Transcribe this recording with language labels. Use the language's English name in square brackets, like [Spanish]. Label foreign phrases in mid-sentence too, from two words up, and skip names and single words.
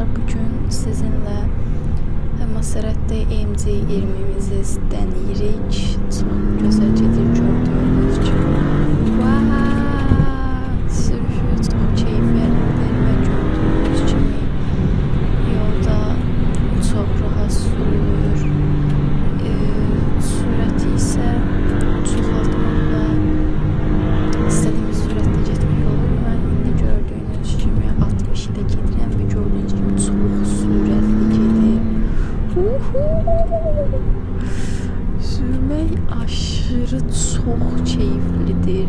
[Turkish] Bugün sizinle Maserati AMG 20'mizi deneyirik. Çok güzel gedir gördüğünüz gibi. Wow! Sürüşü çok keyiflidir ve gördüğünüz gibi yolda çok rahat sürülür. [Azerbaijani] Sürəti isə çoxaltmaqla istədiyimiz sürətlə getmək olur. Mən indi gördüyünüz kimi 60 ilə gedirəm və gördüyünüz kimi çox sürətli gedir. Sürmək aşırı çox keyiflidir.